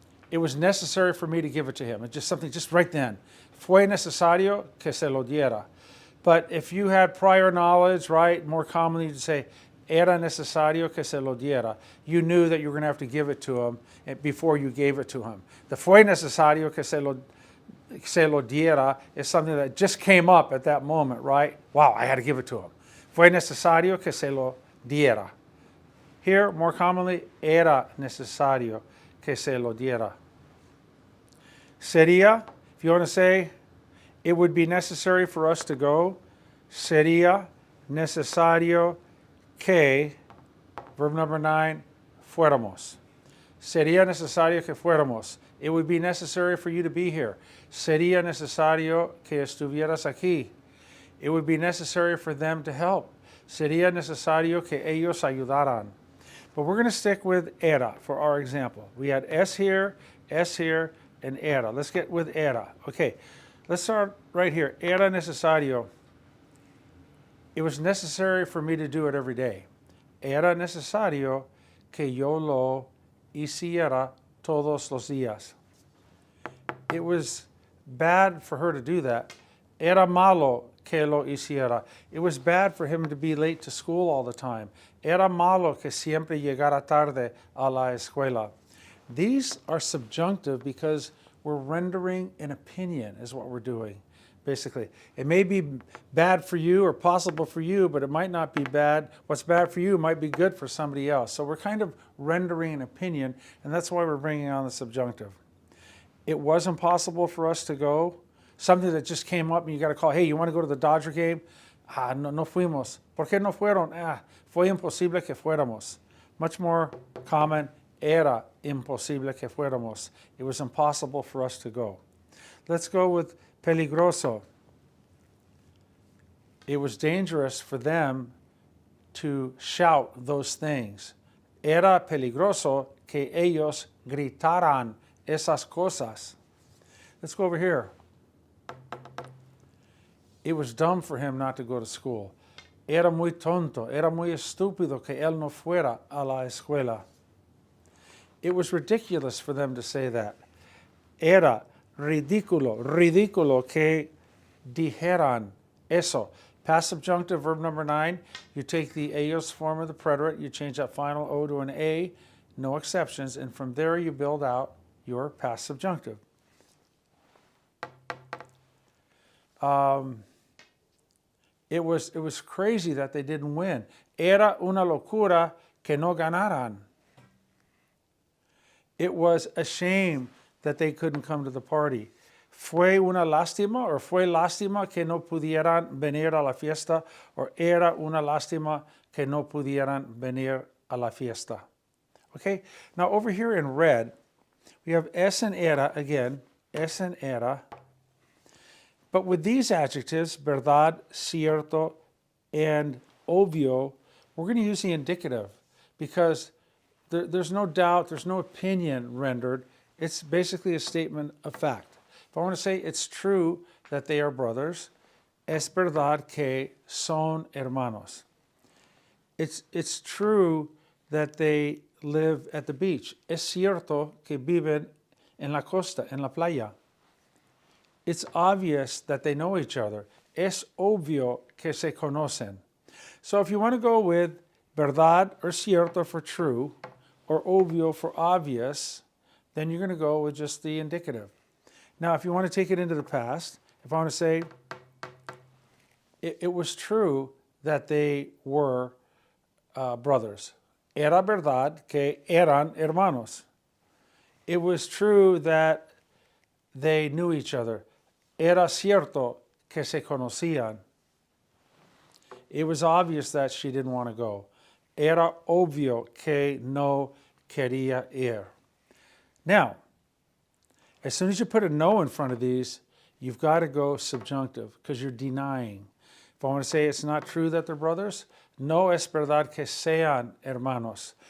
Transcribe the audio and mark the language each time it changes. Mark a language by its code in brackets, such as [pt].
[en] It was necessary for me to give it to him. It's just something just right then. [es] Fue necesario que se lo diera. [en] But if you had prior knowledge, right, more commonly you'd say, [es] era necesario que se lo diera. [en] You knew that you were going to have to give it to him before you gave it to him. The [es] fue necesario que se lo diera [en] is something that just came up at that moment, right? Wow, I had to give it to him. [es] Fue necesario que se lo diera. [en] Here, more commonly, [es] era necesario que se lo diera. [en] Sería, if you want to say, it would be necessary for us to go. [es] Sería necesario que, [en] verb number 9, [es] fuéramos. Sería necesario que fuéramos. [en] It would be necessary for you to be here. [es] Sería necesario que estuvieras aquí. [en] It would be necessary for them to help. [es] Sería necesario que ellos ayudaran. [en] But we're going to stick with era for our example. We had es here, and era. Let's get with era. Okay, let's start right here. [es] Era necesario. [en] It was necessary for me to do it every day. [es] Era necesario que yo lo hiciera todos los días. [en] It was bad for her to do that. [es] Era malo que lo hiciera. [en] It was bad for him to be late to school all the time. [es] Era malo que siempre llegara tarde a la escuela. [en] These are subjunctive because we're rendering an opinion is what we're doing, basically. It may be bad for you or possible for you, but it might not be bad. What's bad for you might be good for somebody else. So we're kind of rendering an opinion, and that's why we're bringing on the subjunctive. It was impossible for us to go. Something that just came up and you got to call, hey, you want to go to the Dodger game? [es] No fuimos. ¿Por qué no fueron? Fue imposible que fuéramos. [en] Much more common, [es] era imposible que fuéramos. [en] It was impossible for us to go. Let's go with peligroso. It was dangerous for them to shout those things. [es] Era peligroso que ellos gritaran esas cosas. [en] Let's go over here. It was dumb for him not to go to school. [es] Era muy tonto, era muy estúpido que él no fuera a la escuela. [en] It was ridiculous for them to say that. [es] Era ridículo que dijeran eso. [en] Past subjunctive, verb number 9, you take the ellos form of the preterite, you change that final O to an A, no exceptions, and from there you build out your past subjunctive. It was crazy that they didn't win. [es] Era una locura que no ganaran. [en] It was a shame that they couldn't come to the party. [es] Fue una lástima, or fue lástima que no pudieran venir a la fiesta, or era una lástima que no pudieran venir a la fiesta. [en] Okay, now over here in red, we have es and era again, es and era. But with these adjectives, verdad, cierto, and obvio, we're going to use the indicative because there's no doubt, there's no opinion rendered. It's basically a statement of fact. If I want to say it's true that they are brothers, [es] es verdad que son hermanos. [en] It's true that they live at the beach. [es] Es cierto que viven en la costa, en la playa. [en] It's obvious that they know each other. [es] Es obvio que se conocen. [en] So if you want to go with verdad or cierto for true, or obvio for obvious, then you're going to go with just the indicative. Now, if you want to take it into the past, if I want to say, it was true that they were brothers. [es] Era verdad que eran hermanos. [en] It was true that they knew each other. [es] Era cierto que se conocían. [en] It was obvious that she didn't want to go. [es] Era obvio que no quería ir. [en] Now, as soon as you put a no in front of these, you've got to go subjunctive because you're denying. If I want to say it's not true that they're brothers, [es] no es verdad que sean hermanos.